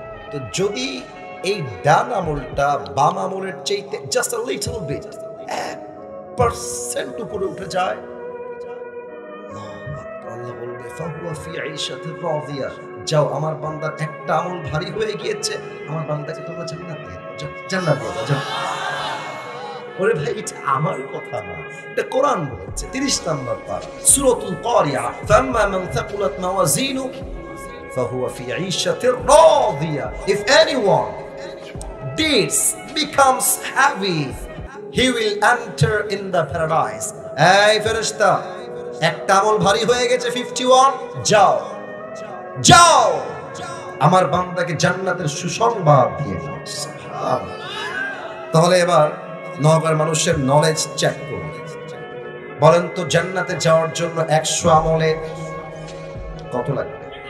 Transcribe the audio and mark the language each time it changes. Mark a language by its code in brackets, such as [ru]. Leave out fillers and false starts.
[bn] তো যদি এই ডান আমলটা বাম আমলের চাইতে [en] just a little bit [bn] 1% উপরে উঠে যায়, আল্লাহ বলবে [ar] ফাহুয়া ফি আইশাতির রাদিয়া, [bn] যাও আমার বান্দার একটা আমল ভারী হয়ে গিয়েছে, আমার বান্দাকে তোমরা জান্নাত দিয়ে দাও, জান্নাত দিয়ে দাও। ওরে ভাই, এটা আমার কথা না, এটা কোরআন বলছে। 30 নম্বর পারা সূরাতুল কারিয়া, [ar] ফাম্মা মান থাকুলাত মাওয়াজিনু ফাহুয়া ফি আইশাতির রাদিয়া। [en] If anyone deeds becomes heavy, he will enter in the paradise. [bn] এই ফেরেশতা, একটা আমল ভারী হয়ে গেছে 51, যাও যাও আমার বান্দাকে জান্নাতের সুসংবাদ দিয়ে দাও। তাহলে এবার নগর মানুষের নলেজ চেক করুন। বলেন তো জান্নাতে যাওয়ার জন্য 100 আমলে কত লাগবে?